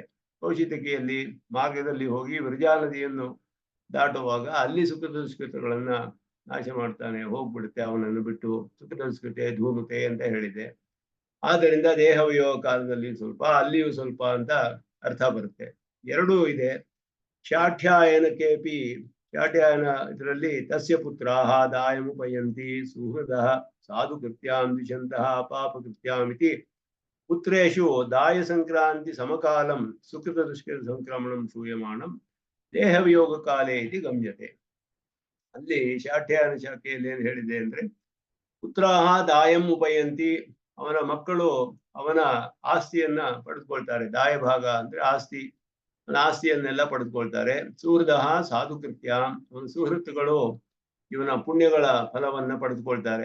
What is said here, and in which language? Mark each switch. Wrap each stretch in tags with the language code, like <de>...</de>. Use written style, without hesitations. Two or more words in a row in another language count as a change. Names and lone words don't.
<kn>ಕೌಶಿತಕಿಯಲ್ಲಿ ಮಾರ್ಗದಲ್ಲಿ ಹೋಗಿ ವಿರಜಾ ನದಿಯನ್ನು ದಾಟುವಾಗ ಅಲ್ಲಿ ಸುಕೃತ ದುಷ್ಕೃತಗಳನ್ನ ನಾಶ ಮಾಡ್ತಾನೆ, ಹೋಗ್ಬಿಡುತ್ತೆ ಅವನನ್ನು ಬಿಟ್ಟು.</kn> <sa>ಸುಕೃತ ದುಷ್ಕೃತೆ ಧೂಮತೆ</sa> <kn>ಅಂತ ಹೇಳಿದೆ. ಆದ್ದರಿಂದ ದೇಹ ವಿಯೋಗ ಕಾಲದಲ್ಲಿ ಸ್ವಲ್ಪ ಅಲ್ಲಿಯೂ ಸ್ವಲ್ಪ ಅಂತ ಅರ್ಥ ಬರುತ್ತೆ. ಎರಡೂ ಇದೆ.</kn> <sa>ಶಾಠ್ಯಾಯನಕೇಪಿ, ಶಾಠ್ಯಾಯನ ಇದರಲ್ಲಿ ತಸ್ಯ ಪುತ್ರಾಹ ದಾಯಮುಪಯಂತಿ ಸುಹೃದ ಸಾಧು ಕೃತ್ಯಾಂ ದಿಶಂತಹ ಪಾಪ ಕೃತ್ಯಾಮಿತಿ ಪುತ್ರೇಶು ದಾಯ ಸಂಕ್ರಾಂತಿ ಸಮಕಾಲಂ ಸುಕೃತ ದುಷ್ಕೃತ ಸಂಕ್ರಮಣಂ ಶೂಯಮಾಣಂ ದೇಹ ವಿಯೋಗ ಕಾಲೇ ಇತಿ ಗಮ್ಯತೆ.</sa> <kn>ಅಲ್ಲಿ ಶಾಠ್ಯಾಯನ ಶಾಖೆಯಲ್ಲಿ ಏನ್ ಹೇಳಿದೆ ಅಂದ್ರೆ,</kn> <sa>ಪುತ್ರಾಹ ದಾಯಂ ಉಪಯಂತಿ,</sa> <kn>ಅವನ ಮಕ್ಕಳು ಅವನ ಆಸ್ತಿಯನ್ನ ಪಡೆದುಕೊಳ್ತಾರೆ. ದಾಯ ಭಾಗ ಅಂದ್ರೆ ಆಸ್ತಿ, ಅವನ ಆಸ್ತಿಯನ್ನೆಲ್ಲ ಪಡೆದುಕೊಳ್ತಾರೆ.</kn> <sa>ಸುಹೃದ ಸಾಧು ಕೃತ್ಯ,</sa> <kn>ಅವನ ಸುಹೃತ್ತುಗಳು ಇವನ ಪುಣ್ಯಗಳ ಫಲವನ್ನ ಪಡೆದುಕೊಳ್ತಾರೆ.</kn>